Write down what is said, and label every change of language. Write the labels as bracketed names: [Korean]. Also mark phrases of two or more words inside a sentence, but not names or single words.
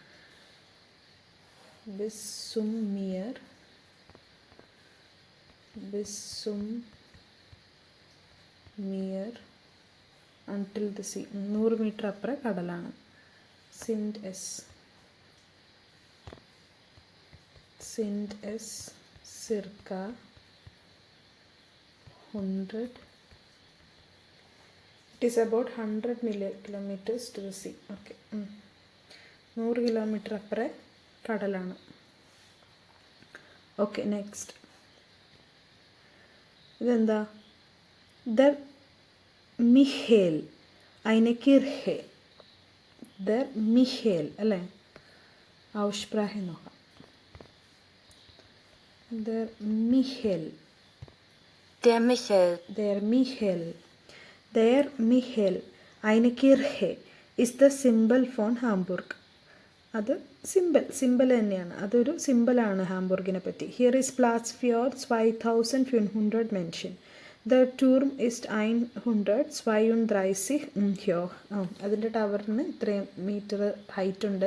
[German] bis zum Meer [Malayalam] 100 [English] until the sea [Malayalam] 100 മീറ്റർ അപ്പുറം കടലാണ്. [German] Sind es circa 100. [English] It is about 100 kilometers to the sea. [Malayalam] ഓക്കെ, 100 കിലോമീറ്റർ അപ്പുറം കടലാണ്. [English] okay, next [Malayalam] ഇതെന്താ? [German] Der Michel eine Kirche. [Malayalam] ദർ മിഹേൽ അല്ലേ? ഔസ്പ്രാഹെ നോക്കാം. ദർ മിഹേൽ. [German] Der Michel. Der Michel. Eine Kirche ist [English] the symbol [German] von Hamburg. [Malayalam] അത് സിമ്പിൾ തന്നെയാണ്. അതൊരു സിമ്പിളാണ് ഹാംബുർഗിനെ പറ്റി. [German] Hier ist Platz für 2500 Menschen. Der Turm ist 132 hoch. [Malayalam] അതിൻ്റെ ടവറിന് ഇത്രയും മീറ്റർ ഹൈറ്റ് ഉണ്ട്.